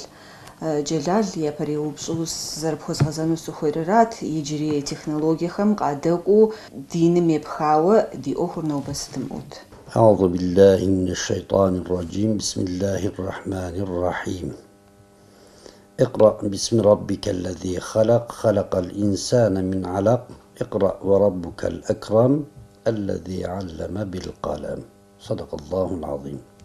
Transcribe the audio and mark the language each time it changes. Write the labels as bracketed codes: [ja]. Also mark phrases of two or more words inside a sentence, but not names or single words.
[kbd] Джэлал япэреупщӏу зэрыпхуэзгъэзэну сыхуейрат, иджыри технологиехэм къадэкӏуэу диным епхауэ ди ӏуэхур нобэ сытымыӏут. [ar] أعوذ بالله من الشيطان الرجيم بسم الله الرحمن الرحيم اقرأ باسم ربك الذي خلق خلق الإنسان من علق اقرأ وربك الأكرم الذي علم بالقلم صدق الله العظيم.